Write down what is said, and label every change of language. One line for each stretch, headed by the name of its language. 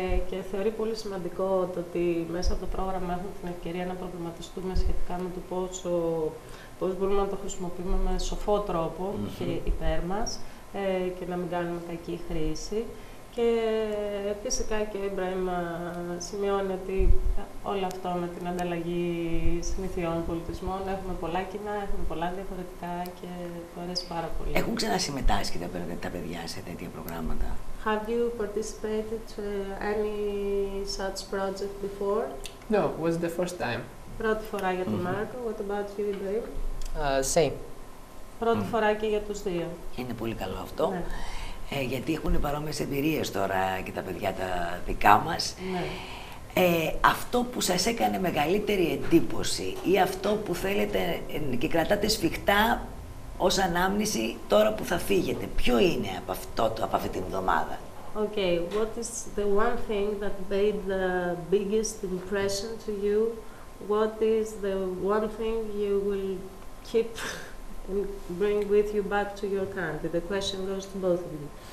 Greek: Και θεωρεί πολύ σημαντικό το ότι μέσα από το πρόγραμμα έχουμε την ευκαιρία να προβληματιστούμε σχετικά με το πώς μπορούμε να το χρησιμοποιούμε με σοφό τρόπο και υπέρ μας και να μην κάνουμε κακή χρήση. Και φυσικά και ο Ιμπραήμ σημειώνει ότι όλο αυτό με την ανταλλαγή συνηθιών, πολιτισμών, έχουμε πολλά κοινά, έχουμε πολλά διαφορετικά και του αρέσει πάρα πολύ. Έχουν ξανασυμμετάσχει τα παιδιά σε τέτοια προγράμματα?
English: Have you participated to any such project before? No, it was the first time.
Greek: Πρώτη φορά για τον Μάρκο.
English: What about you, Ibrahim? Same.
Greek: Πρώτη φορά και για τους δύο. Είναι πολύ καλό αυτό. Ναι. Γιατί έχουν παρόμοιες εμπειρίες τώρα και τα παιδιά τα δικά μας. Ναι. Αυτό που σας έκανε μεγαλύτερη εντύπωση ή αυτό που θέλετε και κρατάτε σφιχτά ως ανάμνηση τώρα που θα φύγετε, ποιο είναι από αυτή την εβδομάδα?
English: Okay, what is the one thing that made the biggest impression to you? What is the one thing you will keep and bring with you back to your country? The question goes to both of you.